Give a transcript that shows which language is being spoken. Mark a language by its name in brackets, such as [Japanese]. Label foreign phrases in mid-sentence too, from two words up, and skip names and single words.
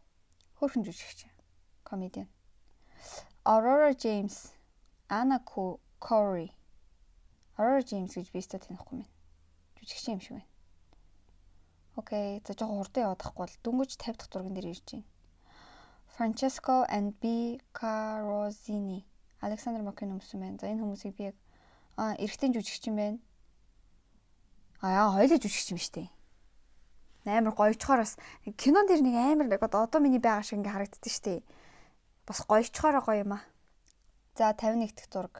[Mongolian] Хөөрхөн жүжигч. Comedian. Aurora James, Anna Corey. Aurora James гэж би өстө танихгүй байна. Жүжигч юм шиг байна. Окей, за жоо хурдан яваад тахгүй бол дөнгөж 50 дахь зурган дээр ирж байна. Francesco and B. Carosini. Alexander McQueen өмссөн байна. За энэ хүмүүсийг би яг эрэгтэй жүжигч юм байна. Хоёулаа жүжигч юм штэ. Амар гоёчхоор бас кинон дэр нэг амар одоо миний байгаа шиг ингээ харагддаг штэ. Бас гоёчхоор гоё юм аа. За 51 дахь зураг.